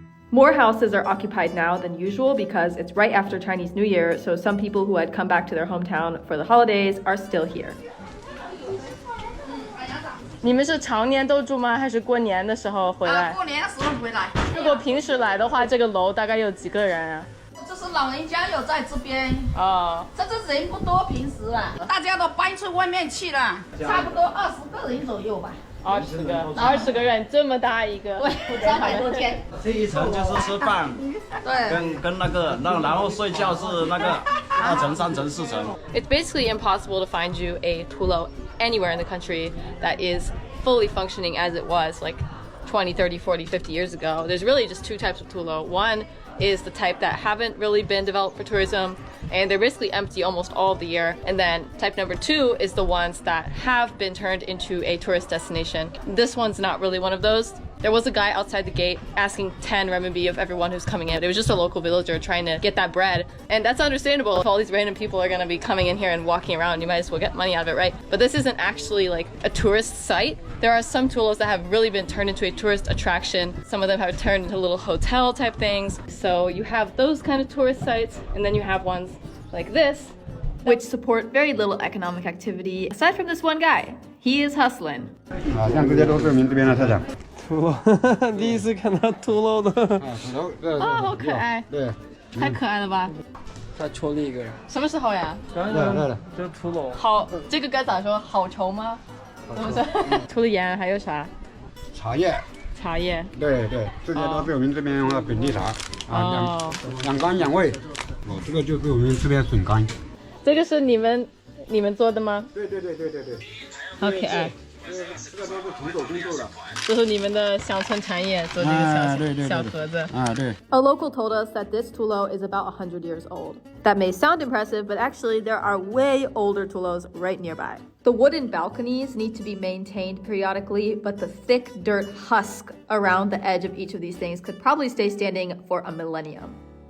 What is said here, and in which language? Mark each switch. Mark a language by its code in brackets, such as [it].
[en] More houses are occupied now than usual because it's right after Chinese New Year, so some people who had come back to their hometown for the holidays are still here. [zh] 你们是常年都住吗？还是过年的时候回来？过年的时候回来。如果平时来的话，这个楼大概有几个人啊？就是老人家有在这边。哦。这人不多，平时啊，大家都搬出外面去了，差不多20个人左右吧。 20个人，这么大一个，对，300多间。这一层就是吃饭，对，跟那个，然后睡觉是那个2层、3层、4层。 [en] It's basically impossible to find you a tulo anywhere in the country that is fully functioning as it was like 20, 30, 40, 50 years ago. There's really just 2 types of tulo. One is the type that haven't really been developed for tourism, and they're basically empty almost all of the year. And then type number 2 is the ones that have been turned into a tourist destination. This one's not really one of those. There was a guy outside the gate asking 10 renminbi of everyone who's coming in. It was just a local villager trying to get that bread. And that's understandable. If all these random people are gonna be coming in here and walking around, you might as well get money out of it, right? But this isn't actually like a tourist site. There are some tulos that have really been turned into a tourist attraction. Some of them have turned into little hotel type things. So you have those kind of tourist sites, and then you have ones like this, which support very little economic activity, aside from this one guy. He is hustling. [zh] 像这些都是我们这边的特产。土楼，第一次看到土楼的。哦，好可爱。对，太可爱了吧？再戳了一个人。什么时候呀？刚刚这土楼。好，这个该咋说？好稠吗？是不是？除了盐还有啥？茶叶。茶叶。对对，这些都是我们这边的本地茶啊，养肝养胃。哦，这个就是我们这边笋干。这个是你们做的吗？对。好可爱。这个都是徒手工作的。这是你们的乡村产业，做这个小盒子。对。 [en] A local told us that this tulo is about 100 years old. That may sound impressive, but actually there are way older tulos right nearby. The wooden balconies need to be maintained periodically, but the thick dirt husk around the edge of each of these things could probably stay standing for a millennium.